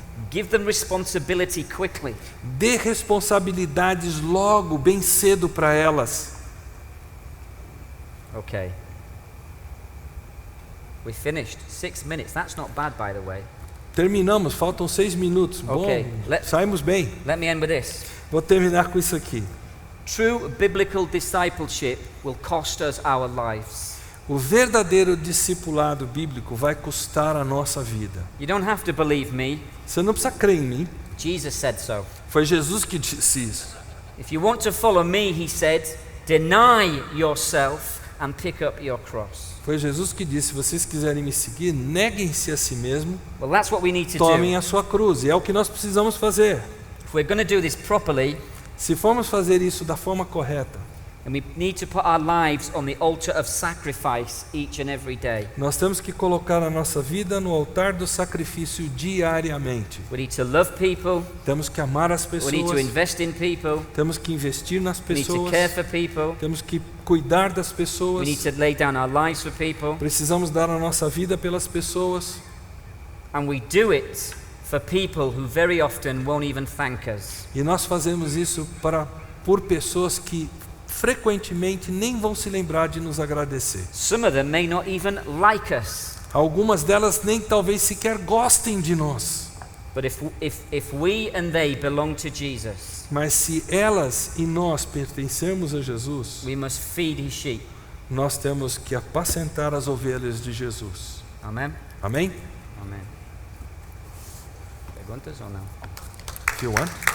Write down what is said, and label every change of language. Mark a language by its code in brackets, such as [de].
[en] give them responsibility quickly. [pt] Dê responsabilidades logo, bem cedo para elas. [en] Okay. We finished. 6 minutes. That's not bad, by the way. [pt] Terminamos, faltam 6 minutos. [en] Okay. [pt] Bom, saímos bem. [en] Let me end with this. [pt] Vou terminar com isso aqui. [en] True biblical discipleship will cost us our lives. [pt] O verdadeiro discipulado bíblico vai custar a nossa vida. [en] You don't have to believe me. [pt] Você não precisa crer em mim. [en] Jesus said so. [pt] Foi Jesus que disse isso. [en] If you want to follow me, he said, deny yourself and pick up your cross. [pt] Foi Jesus que disse: se vocês quiserem me seguir, neguem-se a si mesmo, [en] Well, that's what we need to [pt] tomem [en] do. [pt] a sua cruz. E é o que nós precisamos fazer. [en] If we're going to do this properly, [pt] Se formos fazer isso da forma correta, [en] and we need to put our lives on the altar of sacrifice each and every day. [pt] nós temos que colocar a nossa vida no altar do sacrifício diariamente. [en] We need to love people. [pt] Temos que amar as [en] We need to [pt] pessoas, [en] invest in people. [pt] temos que investir nas [en] We need to [pt] pessoas, [en] care for people. [pt] temos que cuidar das [en] We [pt] pessoas, [en] need to lay down our lives for people. [pt] precisamos dar a nossa vida pelas pessoas. [en] And we do it for people who very often won't even thank us. [pt] E nós fazemos isso por pessoas que frequentemente nem vão se lembrar de nos agradecer. [en] Some of them may not even like us. [pt] Algumas delas nem talvez sequer gostem de nós. [en] But if we and they belong to Jesus, [pt] Mas se elas e nós pertencermos a Jesus, [en] we must feed his sheep. [pt] nós temos que apacentar as ovelhas de Jesus. [en] Amen? [pt] Amém? Amen. Perguntas ou não? [en] If you want.